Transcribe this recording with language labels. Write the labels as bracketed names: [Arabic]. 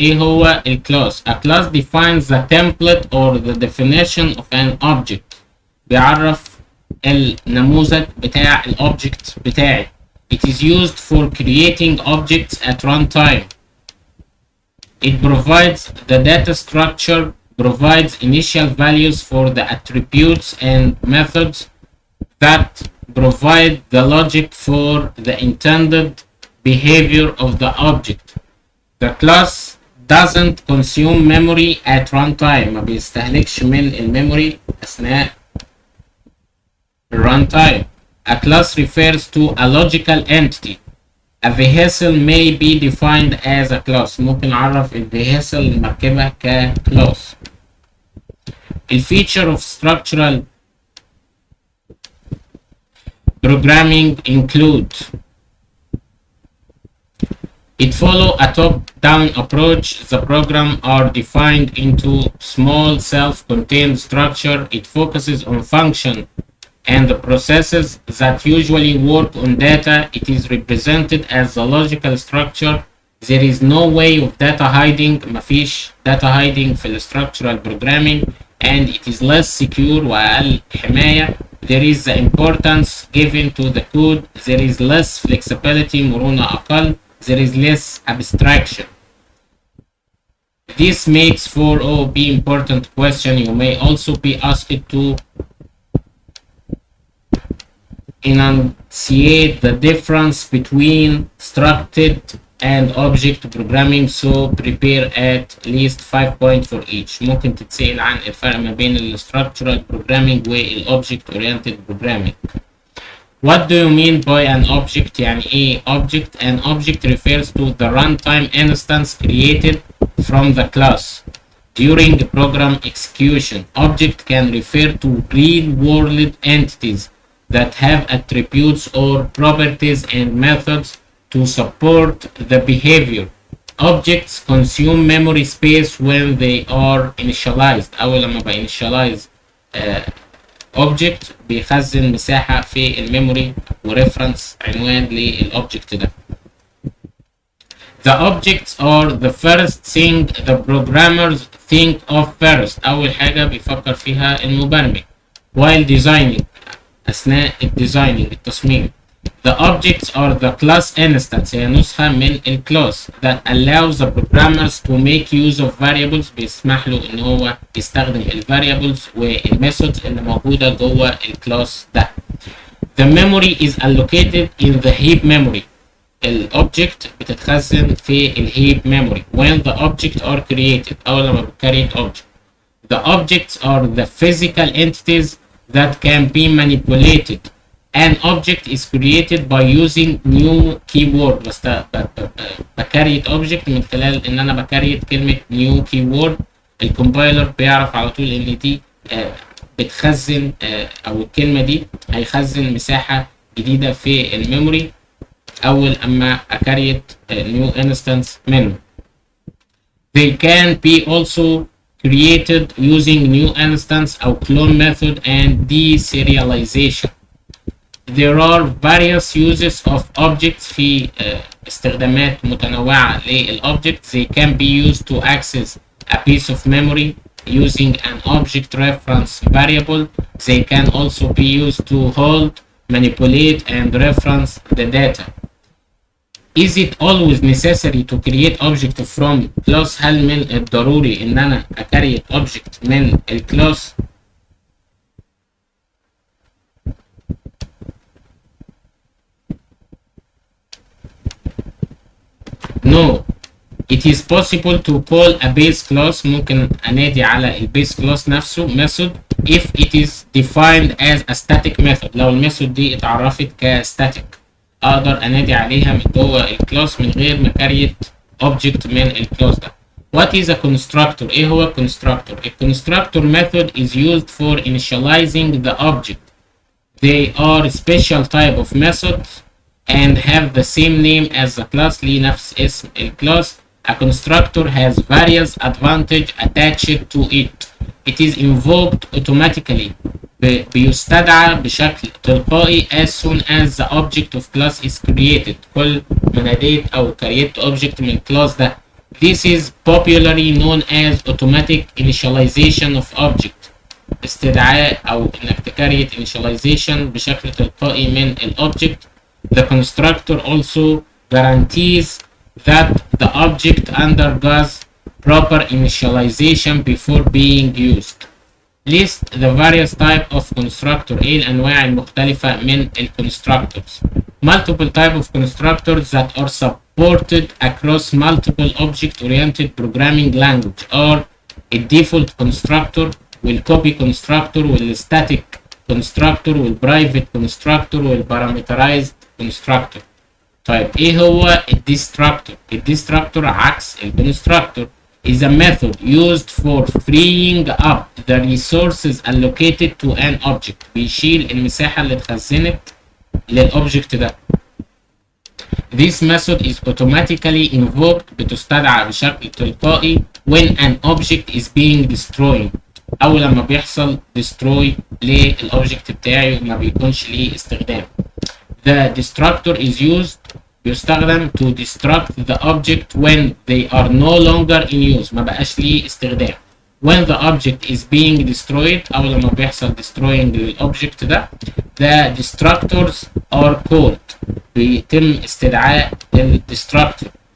[Arabic] ايه هو ال class? [English] A class defines the template or the definition of an object. [Arabic] بيعرف النموذج بتاع الأوبجكت بتاعي. [English] It is used for creating objects at runtime. It provides the data structure, provides initial values for the attributes and methods that provide the logic for the intended behavior of the object. The class doesn't consume memory at runtime. [Arabic] ما بيستهلكش من الميموري أثناء runtime. [English] A class refers to a logical entity. A vehicle may be defined as a class. [Arabic] ممكن نعرف ال vehicle المركبة ك class. [English] The feature of structural programming include it follows a top-down approach. The programs are defined into small self-contained structure. It focuses on function and the processes that usually work on data. It is represented as a logical structure. There is no way of data hiding. [Arabic] مفيش data hiding في ال structural programming [English] and it is less secure [Arabic] وأقل حماية. [English] There is the importance given to the code. There is less flexibility. [Arabic] مرونة أقل. [English] There is less abstraction. This makes for OOP important question. You may also be asked to enunciate the difference between structured and object programming, so prepare at least 5 points for each. [Arabic] ممكن تتسأل عن الفرق ما بين ال structural programming وال object oriented programming. [English] What do you mean by an object؟ [Arabic] يعني ايه object؟ [English] An object refers to the runtime instance created from the class during program execution. Object can refer to real-world entities that have attributes or properties and methods to support the behavior. Objects consume memory space when they are initialized. [Arabic] أول لما initialize object بيخزن مساحة في الميموري وريفرنس عنوان للأوبجكت ده. [English] The objects are the first thing the programmers think of first. [Arabic] أول حاجة بيفكر فيها المبرمج [English] while designing [Arabic] أثناء التصميم. [English] The objects are the class instance. [Arabic] هي نسخة من الكلاس [English] that allows the programmers to make use of variables. [Arabic] بيسمح له إن هو يستخدم variables والmethods اللي موجودة جوه الكلاس ده. [English] The memory is allocated in the heap memory. [Arabic] الأوبجكت بتتخزن في الهيب memory [English] when the objects are created. [Arabic] أول لما بتكريت object. [English] The objects are the physical entities that can be manipulated. An object is created by using new keyword. [Arabic] بس بكريت object من خلال ان انا بكريت كلمة new keyword. الكومبايلر بيعرف على طول ان دي بتخزن او الكلمة دي هيخزن مساحة جديدة في الميموري اول اما اكريت new instance منه. [English] They can be also created using new instance or clone method and deserialization. There are various uses of objects [Arabic] في استخدامات متنوعة للobject. [English] They can be used to access a piece of memory using an object reference variable. They can also be used to hold, manipulate, and reference the data. Is it always necessary to create object from class؟ [Arabic] هل من الضروري ان انا اكريت object من الكلاس؟ [English] No. It is possible to call a base class. [Arabic] ممكن انادي على البيس كلاس نفسه [English] method if it is defined as a static method. [Arabic] لو الميثود دي اتعرفت كstatic اقدر انادي عليها من جوه الكلاس من غير ما كريت object من الكلاس ده. [English] What is a constructor؟ [Arabic] ايه هو constructor؟ [English] A constructor method is used for initializing the object. They are special type of methods and have the same name as the class. [Arabic] ليه نفس اسم الكلاس. [English] A constructor has various advantages attached to it. It is invoked automatically. [Arabic] بيستدعى بشكل تلقائي [English] as soon as the object of class is created. [Arabic] كل ما ناديت أو create object من class ده. [English] This is popularly known as automatic initialization of object. [Arabic] استدعاء أو إنك تكريت initialization بشكل تلقائي من الobject. [English] The constructor also guarantees that the object undergoes proper initialization before being used. List the various types of constructor. [Arabic] ايه الانواع المختلفة من constructors. [English] Multiple type of constructors that are supported across multiple object-oriented programming language are a default constructor, والcopy constructor, والstatic constructor, والprivate constructor, والparameterized constructor. [Arabic] طيب ايه هو الديستراكتور؟ الديستراكتور عكس الكونستراكتور. [English] is a method used for freeing up the resources allocated to an object. [Arabic] بيشيل المساحة اللي اتخزنت للobject ده. [English] This method is automatically invoked. [Arabic] بتستدعى بشكل تلقائي [English] when an object is being destroyed. [Arabic] أول لما بيحصل destroy للobject بتاعي وما بيكونش ليه استخدام. [English] The destructor is used [Arabic] بيستخدم [English] to destruct the object when they are no longer in use، [Arabic] ما بقاش ليه استخدام. [English] when the object is being destroyed [Arabic] أو لما بيحصل destroying للobject ده، [English] the destructors are called، [Arabic] بيتم استدعاء ال destructor.